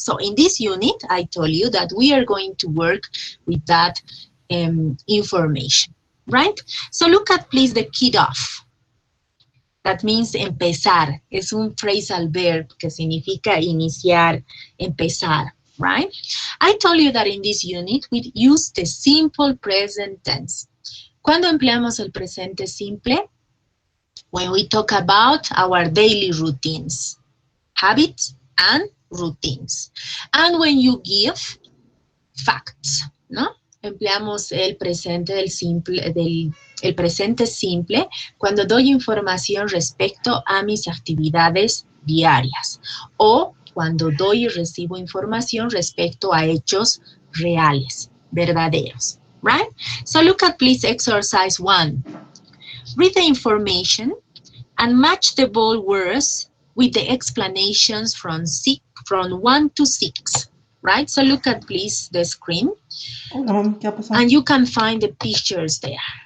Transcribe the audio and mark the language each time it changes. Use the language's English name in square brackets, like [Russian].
[English] So in this unit, I told you that we are going to work with that information, right? So look at please the keyed off. That means empezar. [Spanish] Es un phrasal verb que significa iniciar, empezar, right? [English] I told you that in this unit we use the simple present tense. [Spanish] ¿Cuándo empleamos el presente simple? [English] When we talk about our daily routines, habits and routines. And when you give facts, ¿no? [Spanish] Empleamos el presente el presente simple cuando doy información respecto a mis actividades diarias o cuando doy y recibo información respecto a hechos reales, verdaderos, right? [English] So look at please exercise 1. Read the information and match the bold words with the explanations from 1 to 6, right? So look at please the screen. [Spanish] Hola, mami, ¿qué ha pasado? [English] And you can find the pictures there.